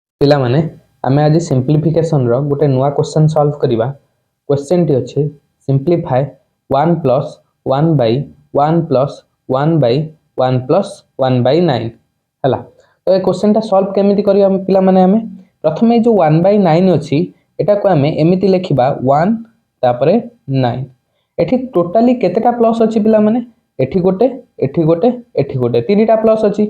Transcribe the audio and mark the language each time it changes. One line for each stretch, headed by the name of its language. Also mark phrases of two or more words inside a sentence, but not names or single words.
Odia: ପିଲା ମାନେ ଆମେ ଆଜି ସିମ୍ପ୍ଲିଫିକେସନ ର ଗୋଟେ ନୂଆ କ୍ୱେଶ୍ଚନ ସଲ୍ଭ କରିବା। କ୍ୱେଶ୍ଚନ ଟି ଅଛି
English: simplify 1 plus 1 by 1 plus 1 by 1 plus 1 by 9
Odia: ହେଲା। ତ ଏ କ୍ୱେଶ୍ଚନ ଟା ସଲ୍ଭ କେମିତି କରିବା ପିଲା ମାନେ ଆମେ ପ୍ରଥମେ ଯୋ
English: 1 by 9
Odia: ଅଛି ଏଟା କୁ ଆମେ ଏମିତି ଲେଖିବା 1 ତାପରେ 9। ଏଠି ଟୋଟାଲି କେତେଟା ପ୍ଲସ ଅଛି ପିଲା ମାନେ ଏଠି ଗୋଟେ ଏଠି ଗୋଟେ ଏଠି ଗୋଟେ ତିନିଟା ପ୍ଲସ ଅଛି।